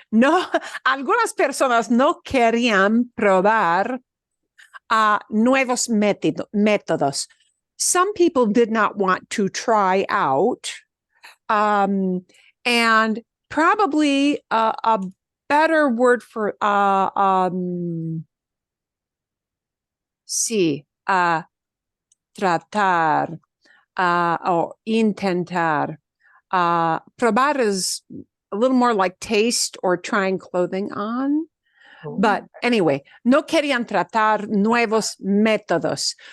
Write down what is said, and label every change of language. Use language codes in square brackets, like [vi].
[es] No, algunas personas no querían probar nuevos métodos. [en] Some people did not want to try out, and probably a better word for [es] sí, tratar o intentar. [en] Probar is a little more like taste or trying clothing on. But anyway, [es] no querían tratar nuevos métodos.